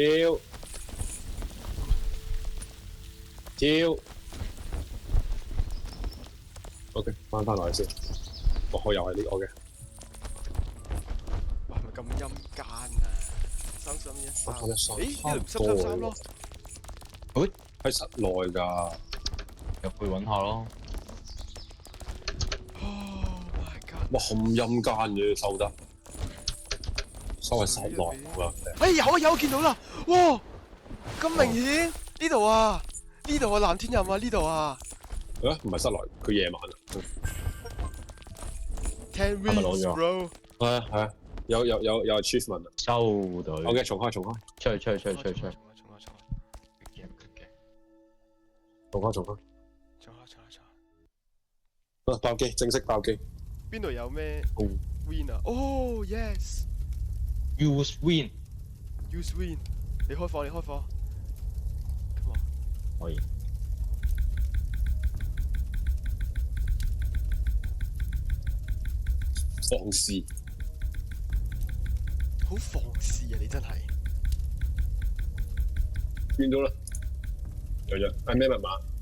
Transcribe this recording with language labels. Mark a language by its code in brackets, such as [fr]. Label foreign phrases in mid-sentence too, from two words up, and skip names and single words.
[yue] 跳 ！OK， 翻落去先。我又係呢個嘅。哇，係咪咁陰間啊？3313。咦？呢度333咯。喺室內㗎。入去揾下咯。 [en] Oh my god！ [yue] 哇，咁陰間嘅收得，收喺室內㗎。哎，有見到啦！哇，咁明顯呢度啊，藍天任啊，呢度啊。唔係室內，佢夜晚啊。 [en] 10 wins bro。 [yue] 係啊，有 achievement 啊。收隊。 OK， 重開。出去。重開。爆機，正式爆機。邊度有咩 win 啊？哦 yes。 [en] Use win。 [yue] 你開火。 [en] Come on。 [yue] 可以。放肆。好放肆啊！你真係。見到啦。有日係咩密碼？